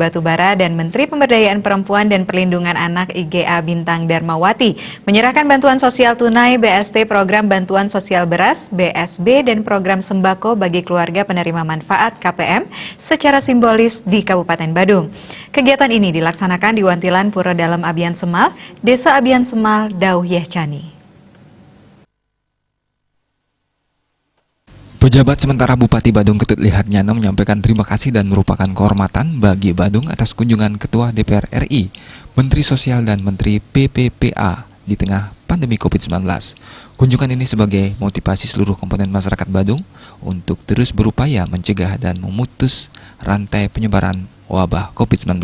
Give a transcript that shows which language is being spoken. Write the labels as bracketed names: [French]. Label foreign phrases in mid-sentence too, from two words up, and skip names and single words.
[Indonesian] Batubara dan Menteri Pemberdayaan Perempuan dan Perlindungan Anak IGA Bintang Darmawati menyerahkan bantuan sosial tunai BST Program Bantuan Sosial Beras BSB dan Program Sembako bagi keluarga penerima manfaat KPM secara simbolis di Kabupaten Badung. Kegiatan ini dilaksanakan di Wantilan Pura Dalam Abian Semal, Desa Abian Semal, Dauh Yehcani. Pejabat sementara Bupati Badung Ketut Lihat Nyana menyampaikan terima kasih dan merupakan kehormatan bagi Badung atas kunjungan Ketua DPR RI, Menteri Sosial dan Menteri PPPA di tengah pandemi COVID-19. Kunjungan ini sebagai motivasi seluruh komponen masyarakat Badung untuk terus berupaya mencegah dan memutus rantai penyebaran wabah COVID-19.